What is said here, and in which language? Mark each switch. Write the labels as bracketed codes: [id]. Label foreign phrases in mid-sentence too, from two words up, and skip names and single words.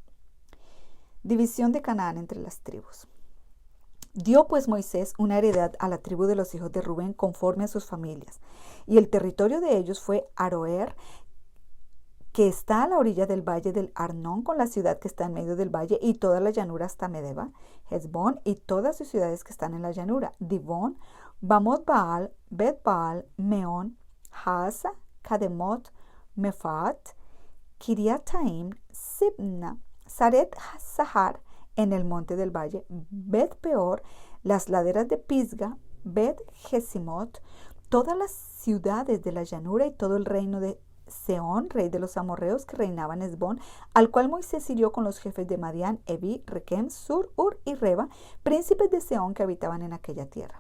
[es] División de Canaán entre las tribus. Dio pues Moisés una heredad a la tribu de los hijos de Rubén conforme a sus familias, y el territorio de ellos fue Aroer, que está a la orilla del valle del Arnón, con la ciudad que está en medio del valle y toda la llanura hasta Medeba, Hesbón y todas sus ciudades que están en la llanura, Dibón, Bamot Baal, Bet Baal, Meón, Haasa, Kademot, Mefaat, Kiriataim, Sibna, Saret Sahar, en el monte del valle, Bet Peor, las laderas de Pisga, Bet Gesimot, todas las ciudades de la llanura y todo el reino de Sehón, rey de los amorreos, que reinaba en Hesbón, al cual Moisés hirió con los jefes de Madián, Evi, Requem, Sur, Ur y Reba, príncipes de Sehón que habitaban en aquella tierra.